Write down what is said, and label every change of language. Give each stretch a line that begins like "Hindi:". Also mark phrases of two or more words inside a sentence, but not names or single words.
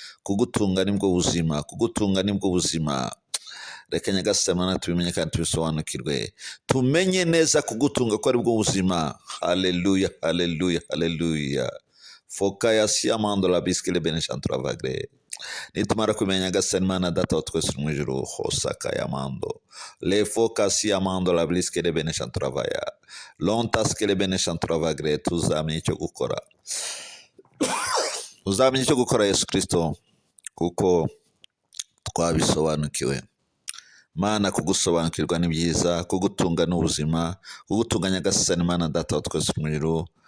Kinyarwanda: Kugutunga ni bwo buzima. Kugutunga ni bwo buzima. Reka Nyagasani Mana tubimenye kandi tubisobanukirwe. Tumenye neza kugutunga ko ari bwo buzima. Haleluya, haleluya, haleluya. Foka ya siamando la biskele bene chantura vagre. Nitumara kumenya Nyagasani Mana Data wa twese uri mu ijuru, hosaka ya mando. Le foka siamando la biskele bene chantura vaya. Lontas kele bene chantura vagre, tuzamenye icyo gukora. Uzamenye icyo gukora, Yesu Kristo, kuko twabisobanukiwe. Mana, kugusobanukirwa ni byiza, kugutunga ni ubuzima, kugutunga Nyagasani Mana Data wa twese uri mu ijuru.